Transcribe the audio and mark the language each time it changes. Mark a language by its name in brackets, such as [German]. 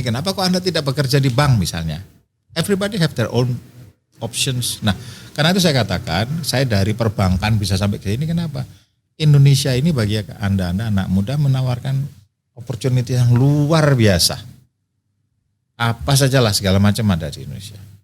[Indonesian] Kenapa kok Anda tidak bekerja di bank misalnya? [English] Everybody have their own options. [Indonesian] Nah, karena itu saya katakan, saya dari perbankan bisa sampai ke sini kenapa? Indonesia ini bagi Anda anak muda menawarkan opportunity yang luar biasa. Apa sajalah segala macam ada di Indonesia.